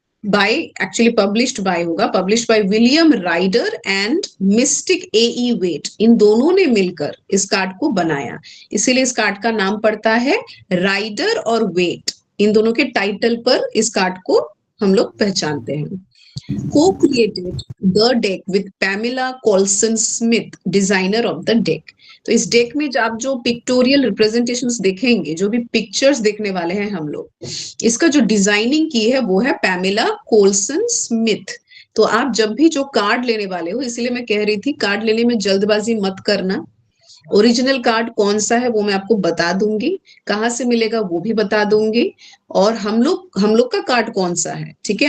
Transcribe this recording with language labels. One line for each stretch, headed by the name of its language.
Hindi: Bye, actually published by होगा, published by William rider and mistake A wait, इन दोनों ने मिलकर इस कार्ड को बनाया, इसीलिए इस कार्ड का नाम पड़ता है राइडर और वेट, इन दोनों के टाइटल पर इस कार्ड को हम लोग पहचानते हैं।
English: Co-created the deck with Pamela Colson Smith, designer of the deck।
Hindi: तो इस डेक में आप जो पिक्टोरियल रिप्रेजेंटेशंस देखेंगे, जो भी पिक्चर्स देखने वाले हैं हम लोग, इसका जो डिजाइनिंग की है वो है पैमेला कोल्सन स्मिथ। तो आप जब भी जो कार्ड लेने वाले हो, इसीलिए मैं कह रही थी कार्ड लेने में जल्दबाजी मत करना। ओरिजिनल कार्ड कौन सा है वो मैं आपको बता दूंगी, कहाँ से मिलेगा वो भी बता दूंगी, और हम लोग का कार्ड कौन सा है, ठीक है।